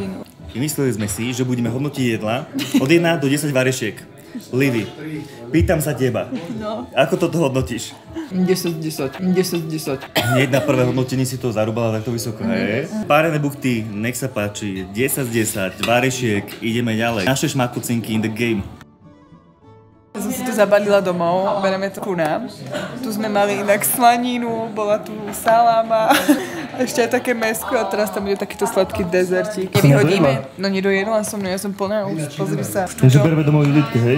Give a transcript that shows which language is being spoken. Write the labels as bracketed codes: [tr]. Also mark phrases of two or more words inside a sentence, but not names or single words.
[sk] Vymysleli sme si, že budeme hodnotiť jedla od 1 do 10 varešiek. Livy, pýtam sa teba, ako toto hodnotíš? 10. Hneď na prvé hodnotenie si to zarúbala takto vysoko, hej? Párené buchty, nech sa páči, 10 z 10, varešiek, ideme ďalej. Naše šmakucinky [en] in the game. [sk] Ja som si to zabalila domov, bereme to ku nám. Tu sme mali inak slaninu, bola tu saláma, a ešte aj také mäsko a teraz tam bude takýto sladký dezertík. Kedy hodíme? No nedojedla som, no ja som plná už, pozri sa. Takže bereme domov Julitke, hej?